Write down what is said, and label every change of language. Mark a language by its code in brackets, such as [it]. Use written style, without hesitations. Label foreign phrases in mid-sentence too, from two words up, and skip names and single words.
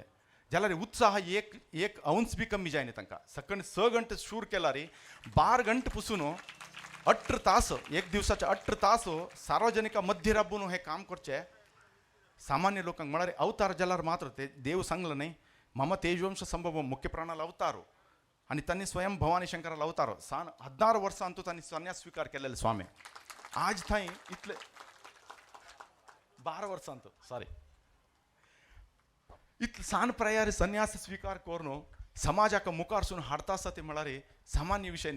[kok] जाल्यार उत्साह एक अंश बी कमी जायना तांकां. सकाळी 6 गंटे शूर केल्यार 12 गंटे पसून 18 तास एक दिवसाचे 18 तास सार्वजनिक मध्य राबून हे काम करचें सामान्य लोकांक म्हळ्यार अवतार जाल्यार मात्र ते देव सांगलं न्हय [sa] मम तेजवंश संभव [kok] मुख्य प्राणाला अवतारो आनी तांणी स्वयं भवानी शंकराला अवतारो 16 वर्सांतू तांणी संन्यास स्वीकार केलेले स्वामी. आज थंय इतले 12 वर्सांतू सॉरी इतले सान प्रयारी संन्यास स्वीकार करून समाजाक मुखारसून हाडता आसा ते म्हळ्यार सामान्य विशय न्ही.